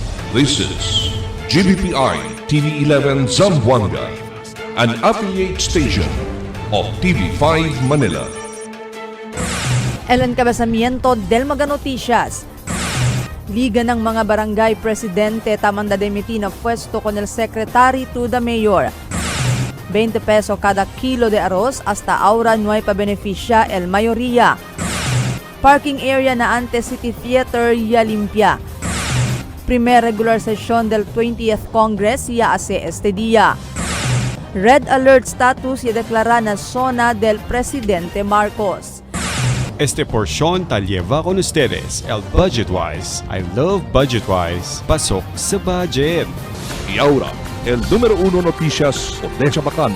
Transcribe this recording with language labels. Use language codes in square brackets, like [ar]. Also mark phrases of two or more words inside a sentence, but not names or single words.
[en] This is GBPI TV11 Zamboanga, an affiliate station of TV5 Manila. [cbk] El encabezamiento del Mga Noticias. [tl] Liga ng mga barangay [cbk] presidente tamang dademiti na pwesto con el [en] secretary to the mayor. [cbk] 20 peso cada kilo de arroz hasta ahora no hay pa beneficia el mayoría. Parking area na ante City Theater ya limpia. Primer regular session del 20th Congress ya hace este día. Red alert status ya deklara na zona del presidente Marcos. Este porción tal lleva con ustedes el Budgetwise. [en] I love Budgetwise. [tl] Pasok sa budget. [cbk] Y ahora, el número 1 noticias de Chabacano.